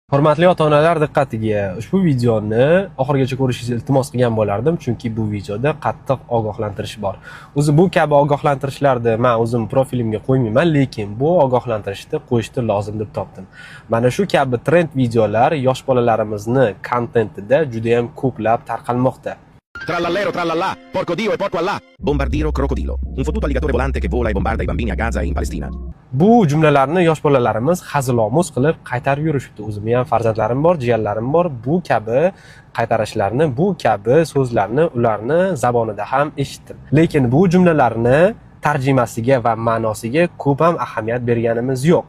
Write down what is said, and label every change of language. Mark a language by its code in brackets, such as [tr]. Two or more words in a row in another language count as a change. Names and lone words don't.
[uz] Hurmatli ota-onalar diqqatiga, ushbu videoni oxirigacha ko'rishingizni iltimos qilgan bo'lardim, chunki bu videoda qattiq ogohlantirish bor. O'zi bu kabi ogohlantirishlarni men o'zim profilimga qo'ymayman, lekin bu ogohlantirishni qo'yishni lozim deb topdim. Mana shu kabi trend videolar yosh bolalarimizni kontentida juda ham ko'plab tarqalmoqda. [it] Trallallero, trallallà, porco Dio e porco Allah. Bombardiro crocodilo. Un fottuto alligatore volante che vola e bombarda i bambini a Gaza e in Palestina. [uz] Bu jumlalarni yosh bolalarimiz hazilomuz qilib qaytarib yurishibdi. O'zimning ham farzandlarim bor, jiyanlarim bor. Bu kabi qaytarishlarni, bu kabi so'zlarni ularni zabonida ham eshitdim. Lekin bu jumlalarni tarjimasiga va ma'nosiga ko'p ham ahamiyat berganimiz yo'q.